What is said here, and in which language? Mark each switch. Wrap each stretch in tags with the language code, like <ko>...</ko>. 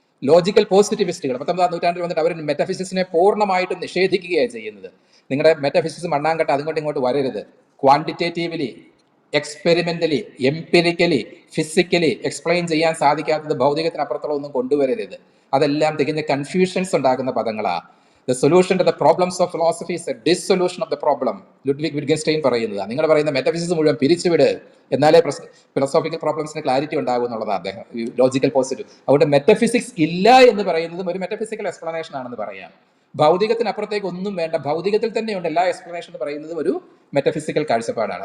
<ml>Logical പോസിറ്റിവിസ്റ്റുകൾ 19ാം നൂറ്റാണ്ടിൽ വന്നിട്ട് അവർ മെറ്റാഫിസിക്സിനെ പൂർണ്ണമായിട്ടും നിഷേധിക്കുകയാണ് ചെയ്യുന്നത്. നിങ്ങളുടെ മെറ്റാഫിസിക്സ് മണ്ണാങ്കട്ട അതുകൊണ്ട് ഇങ്ങോട്ട് വരരുത്. Quantitatively, experimentally, empirically, physically explain ചെയ്യാൻ സാധിക്കാത്തത് ഭൗതികത്തിനപ്പുറത്തുള്ള ഒന്നും കൊണ്ടുവരരുത്. അതെല്ലാം തികഞ്ഞ കൺഫ്യൂഷൻസ് ഉണ്ടാക്കുന്ന പദങ്ങളാണ്.</ml> <en>The solution to the problems of philosophy is a dissolution of the problem.</en> <ml>Ludwig വിറ്റ്ഗൻസ്റ്റൈൻ പറയുന്നത്. നിങ്ങൾ പറയുന്ന മെറ്റാഫിസിക്സ് മുഴുവൻ പിരിച്ചുവിട്, എന്നാലേ ഫിലോസോഫിക്കൽ പ്രോബ്ലംസിന് ക്ലാരിറ്റി ഉണ്ടാകും എന്നുള്ളതാണ് അദ്ദേഹം ലോജിക്കൽ പോസിറ്റീവ്. അതുകൊണ്ട് മെറ്റാഫിസിക്സ് ഇല്ല എന്ന് പറയുന്നതും ഒരു മെറ്റാഫിസിക്കൽ എക്സ്പ്ലനേഷൻ ആണെന്ന് പറയാം. ഭൗതികത്തിനപ്പുറത്തേക്ക് ഒന്നും വേണ്ട, ഭൗതികത്തിൽ തന്നെയുണ്ട് എല്ലാ എക്സ്പ്ലനേഷൻ എന്ന് പറയുന്നതും ഒരു മെറ്റാഫിസിക്കൽ കാഴ്ചപ്പാടാണ്.</ml>